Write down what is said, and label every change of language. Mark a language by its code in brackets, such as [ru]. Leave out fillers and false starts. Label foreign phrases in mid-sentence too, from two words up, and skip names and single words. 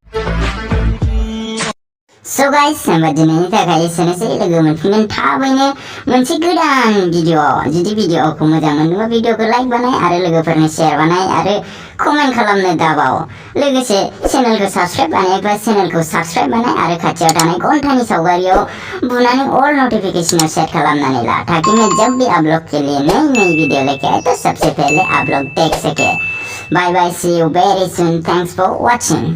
[en] So guys, [brx] होमबा दिनैनि थाखाय एसेनोसै लोगो मोनफिनगोन थाबैनो मोनसे गोदान भिडिअ जुदि भिडिअखौ मोजां मोनदोंबा भिडिअखौ लाइक बानाय आरो लोगोफोरनो शेयार बानाय आरो कमेन्ट खालामनो दाबाव लोगोसे चेनेलखौ साबस्क्राइब बानायबा चेनेलखौ साबस्क्राइब बानाय आरो खाथियाव थानाय घन्टानि सावगारियाव बुनानै ऑल नोटिफिकेशनआव सेट खालामनानै ला [hi] ताकि मैं जब भी अपलोड के लिए नई वीडियो लेके आए तो सबसे पहले आप लोग देख सके [en] bye bye see you very soon thanks for watching